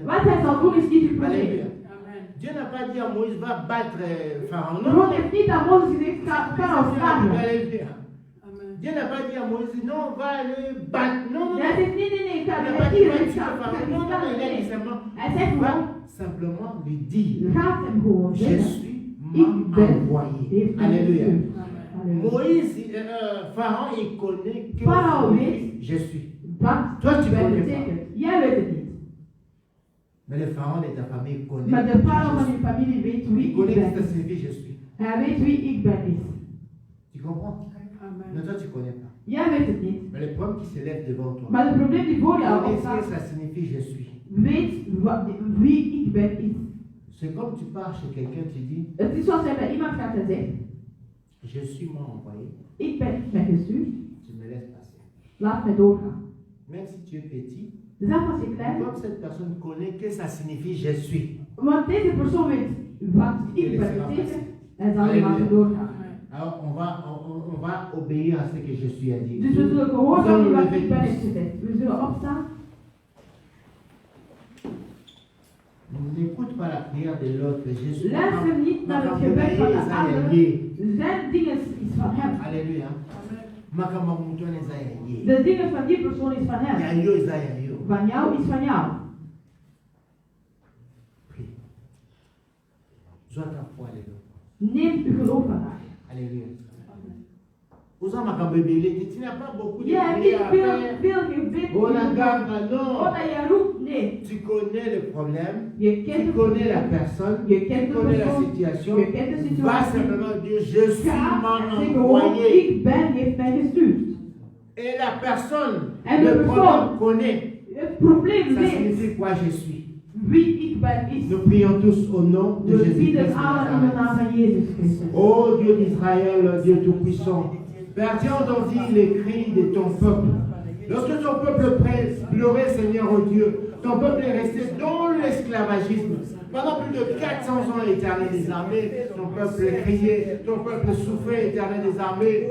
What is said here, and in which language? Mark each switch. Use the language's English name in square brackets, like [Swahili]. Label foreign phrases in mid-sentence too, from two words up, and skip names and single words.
[Dutch] Wat hij zal doen is niet je probleem. [French] Alléluia. Dieu n'a pas dit à Moïse, va battre Pharaon. Non, [Dutch] God heeft niet aan Mozes gezegd, ga ons slagen. [French] Alléluia. Dieu n'a pas dit à Moïse, non, va aller battre. Non, non, [Dutch] Hij [French] non. [Dutch] zegt, nee, [French] Il [Dutch] ga [French] n'a [Dutch] je [French] pas dit, [Dutch] hier [French] va [Dutch] niet [French] tuer [Dutch] gaan. [French] Pharaon. Non, non, non, il a dit simplement, [Dutch] Hij zegt [French] va [Dutch] gewoon, [French] simplement lui dire, [Dutch] gaat hem gewoon [French] je [Dutch] zeggen, [French] suis [Dutch] ik ben, [French] envoyé. [Dutch] heeft mij [French] Alléluia. [Dutch] gestuurd. [French] Alléluia. Moïse, Pharaon, il connaît que [Dutch] Pharaon weet [French] je suis. [Dutch] wat [French] Toi, tu [Dutch] ben [French] connais pas. [Dutch] betekent. Jij weet het niet. [French] Mais le Pharaon de ta famille connaît. [Dutch] Maar de farao [French] je [Dutch] van [French] suis. [Dutch] je familie weet wie [French] Il [Dutch] ik [French] connaît que ça [Dutch] ben. [French] signifie je suis. [Dutch] Hij weet wie ik ben is. [French] Tu comprends? Mais toi, tu ne connais pas. [Dutch] Jij weet het niet. [French] Mais le problème qui s'élève devant toi, [Dutch] Maar het probleem die voor jou [French] connais ce [Dutch] opstaat, [French] que ça signifie je suis. [Dutch] weet wie ik ben is. [French] C'est comme tu pars chez quelqu'un, tu dis, [Dutch] Het is zoals jij bij iemand gaat en zegt, [French] je suis moi envoyé, [Dutch] ik ben gestuurd, [French] tu me laisses passer. [Dutch] laat mij doorgaan. [French] Même si tu es petit, [Dutch] Zelfs als je klein bent, [French] comme cette personne connaît que ça signifie je suis, [Dutch] want deze persoon weet wat ik ben betekent, hij zal je laten doorgaan. [French] alors on va obéir à ce que je suis à dire. [Dutch] Dus we zullen gehoorzamen aan wat ik ben heeft gezegd. We zullen opstaan. [French] N'écoute pas la prière de l'autre. Je suis [Dutch] Luister niet naar het gebed van de ander. Zijn dingen is van hem. [French] Alléluia. [Dutch] De dingen van die persoon is van hem. Van jou is van jou. Neem uw geloof vandaag. [French] Alléluia. Tu n'as pas beaucoup de [Dutch] Je hebt [French] prières [Dutch] niet [French] à faire. [Dutch] veel gebed. [French] Oh la gamme, non. [Dutch] Omdat je roept, nee. [French] Tu connais le problème. [Dutch] Je [French] Tu [Dutch] kent [French] connais la [Dutch] het. [French] personne. [Dutch] Je [French] Tu [Dutch] kent de [French] connais la [Dutch] persoon. [French] situation. [Dutch] Je kent de [French] Va [Dutch] situatie. [French] simplement dire je suis [Dutch] Ga [French] mon [Dutch] en zeg gewoon, [French] envoyé. [Dutch] ik ben heeft mij gestuurd. [French] Et la personne, [Dutch] En de [French] le [Dutch] persoon. [French] problème connaît. [Dutch] Het probleem [French] Ça [Dutch] weet [French] signifie quoi je suis. [Dutch] wie ik ben is. [French] Nous prions tous au nom de [Dutch] We [French] Jésus-Christ. [Dutch] bidden allen in de naam van Jezus Christus. [French] Ô Dieu d'Israël, Dieu Tout-Puissant, Père, tu as entendu les cris de ton peuple. Lorsque ton peuple pleurait, Seigneur, oh Dieu, ton peuple est resté dans l'esclavagisme. Pendant plus de 400 ans, Éternel des armées, ton peuple criait, ton peuple souffrait, Éternel des armées.